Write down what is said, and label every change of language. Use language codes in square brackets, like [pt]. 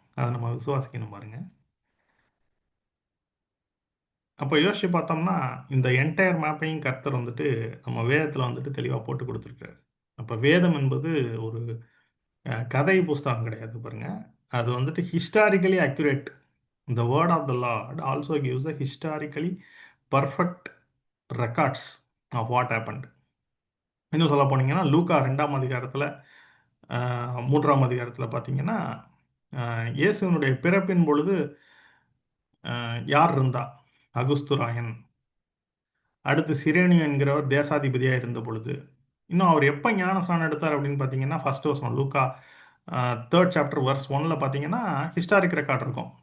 [ta] அதை நம்ம விசுவாசிக்கணும் பாருங்க. அப்போ யோசிச்சு பார்த்தோம்னா இந்த என்டையர் மேப்பையும் கர்த்தர் வந்துட்டு நம்ம வேதத்தில் வந்துட்டு தெளிவாக போட்டு கொடுத்துருக்காரு. அப்போ வேதம் என்பது ஒரு கதை புஸ்தகம் கிடையாது பாருங்க. அது வந்துட்டு [en] Historically accurate. The word of the Lord also gives a historically perfect records of what happened. [ta] இன்னும் சொல்ல போனீங்கன்னா லூக்கா 2ஆம் அதிகாரத்தில் 3ஆம் அதிகாரத்தில் பார்த்தீங்கன்னா இயேசுவினுடைய பிறப்பின் பொழுது யார் இருந்தா? அகுஸ்துராயன். அடுத்து சிரேனியன் என்கிறவர் தேசாதிபதியாக இருந்த பொழுது. இன்னும் அவர் எப்போ ஞானஸ்நானம் எடுத்தார் அப்படின்னு பார்த்தீங்கன்னா ஃபர்ஸ்ட் வருஷம் லூக்கா [en] 3rd chapter verse [ta] 1ல பார்த்தீங்கன்னா ஹிஸ்டாரிக் ரெக்கார்ட் இருக்கும்.